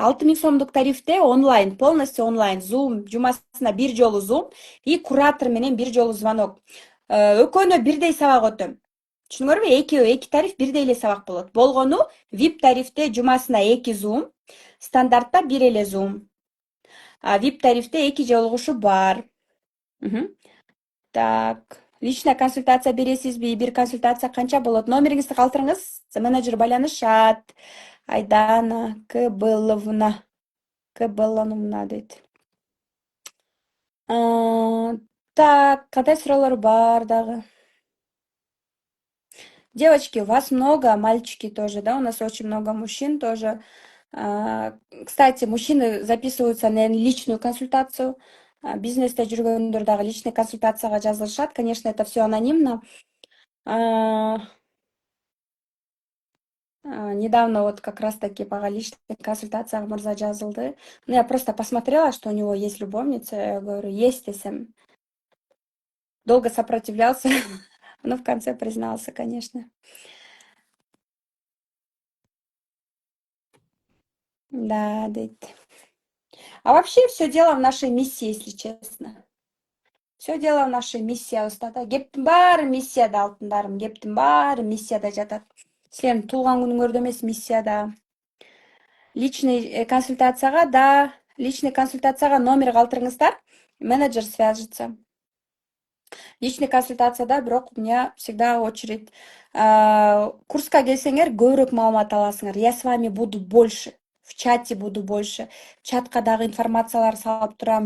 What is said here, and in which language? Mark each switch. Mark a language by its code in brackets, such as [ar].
[ky] 6000 сомдук тарифте онлайн, [ru] полностью онлайн, [ky] зум, жумасына 1 жолу зум и куратор менен 1 жолу звонок. Экөөнө бирдей сабак өтөм. Түшүнүңөрбү? 2 тариф бирдей эле сабак болот. Болгону VIP тарифте жумасына 2 зум, стандартта 1 эле зум. VIP тарифте 2 жолугушуу бар. [ru] Так. [ky] Личная консультация бересизби? Бир консультация канча болот? Номериңизди калтырыңыз. Менеджер байланышат. Айдана Кыбыловна дейт. Так, кандай суроолор бар дагы? [ru] Девочки, у вас много, мальчики тоже, да? У нас очень много мужчин тоже. Кстати, мужчины записываются на личную консультацию. [ky] Бизнесте жүргөндөр дагы личный консультацияга жазылышат. [ru] Конечно, это все анонимно. Недавно вот как раз таки по личной консультации Мурза [ky] жазылды. [ru] Ну, я просто посмотрела, что у него есть любовница. Я говорю, есть [ky] десем. [ru] Долго сопротивлялся, но в конце признался, конечно. Да, [ky] дейт. [ru] А вообще все дело в нашей миссии, если честно. Все дело в нашей миссии. [ky] Устата. Кептин баары миссияда алтындарым. Кептин баары миссияда жатат. Силердин туулган күнүңөрдө эмес, миссияда. Личный консультацияга номер калтырыңыздар. [ru] Менеджер свяжется. Личный консультацияда [ky] бирок [ru] у меня всегда очередь. [ky] Курска келсеңер көбүрөөк маалымат аласыңар. [ru] Я с вами буду больше. В чате буду больше. [ky] Чатка дагы информациялар салып турам.